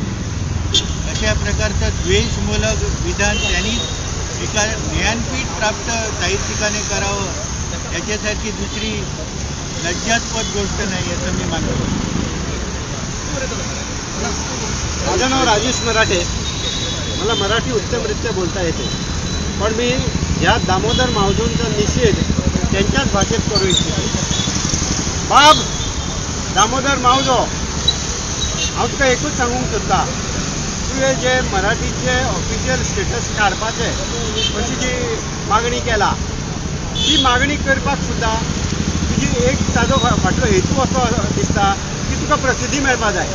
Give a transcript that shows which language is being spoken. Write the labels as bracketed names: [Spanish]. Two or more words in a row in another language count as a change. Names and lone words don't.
[Marathi] अशा प्रकारचं द्वेषमूलक विधान त्यांनी एका ज्ञानपीठ प्राप्त साहित्यिकाने करावं याच्यासारखी दुसरी लज्जास्पद गोष्ट नाही असं मी मानतो. माझं नाव राजेश मराठे. मला मराठी उत्तमरित्या बोलता येते, पण मी या दामोदर मावजोंचा निषेध त्यांच्याच भाषेत करू इच्छितो. [Konkani] बाब दामोदर मावजो, हांव तुका एकूच सांगूंक सोदता, तुवें जे मराठीचे [English] official status [Konkani] काडपाचें अशी जी मागणी केला ती मागणी करपाक सुद्दां तुजी एक सादो फाटलो हेतू असो दिसता की तुका प्रसिद्धी मेळपा जाय.